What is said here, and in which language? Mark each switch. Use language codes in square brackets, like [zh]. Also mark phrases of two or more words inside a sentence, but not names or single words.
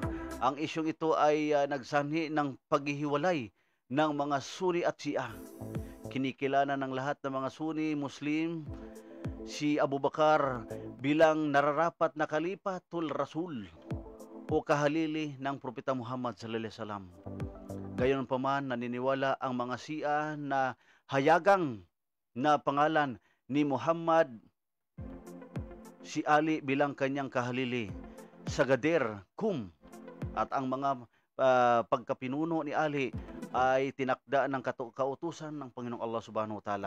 [tl] Ang isyong ito ay nagsanhi ng paghihiwalay ng mga Sunni at Shia. Kinikilala ng lahat ng mga Sunni, Muslim, si Abu Bakar bilang nararapat na [ar] خليفة الرسول [tl] o kahalili ng Propeta Muhammad [ar] صلى الله عليه وسلم. [tl] Gayunpaman, naniniwala ang mga Shia na hayagang na pangalan ni Muhammad si Ali bilang kanyang kahalili sa Gadir Qum, at ang mga pagkapinuno ni Ali ay tinakda ng kautusan ng Panginoong Allah [ar] سبحانه وتعالى.